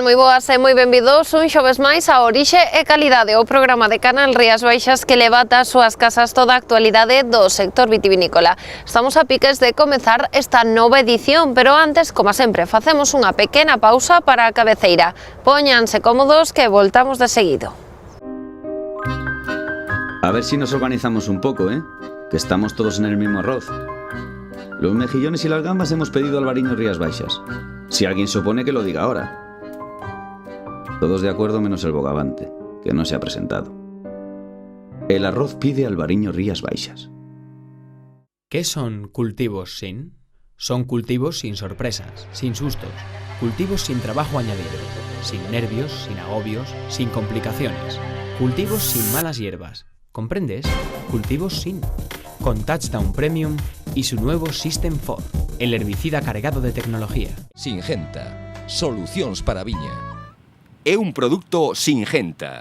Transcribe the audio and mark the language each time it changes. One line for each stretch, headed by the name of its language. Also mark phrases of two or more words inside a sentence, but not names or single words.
Galician: Moi boas e moi benvidos un xoves máis a Orixe e Calidade, o programa de Canal Rías Baixas que levata ás súas casas toda a actualidade do sector vitivinícola. Estamos a piques de comezar esta nova edición, pero antes, como sempre, facemos unha pequena pausa para a cabeceira. Póñanse cómodos que voltamos de seguido.
Spanish: A ver si nos organizamos un poco, que estamos todos en el mismo arroz. Los mejillones y las gambas hemos pedido Albariño Rías Baixas. Si alguien se opone, que lo diga ahora. Todos de acuerdo menos el bogavante, que no se ha presentado. El arroz pide Albariño Rías Baixas. ¿Qué son cultivos sin? Son cultivos sin sorpresas, sin sustos, cultivos sin trabajo añadido, sin nervios, sin agobios, sin complicaciones, cultivos sin malas hierbas. ¿Comprendes? Cultivos sin. Con Touchdown Premium y su nuevo System 4, el herbicida cargado de tecnología.
Galician: Singenta, solucións para a viña. É un produto Singenta.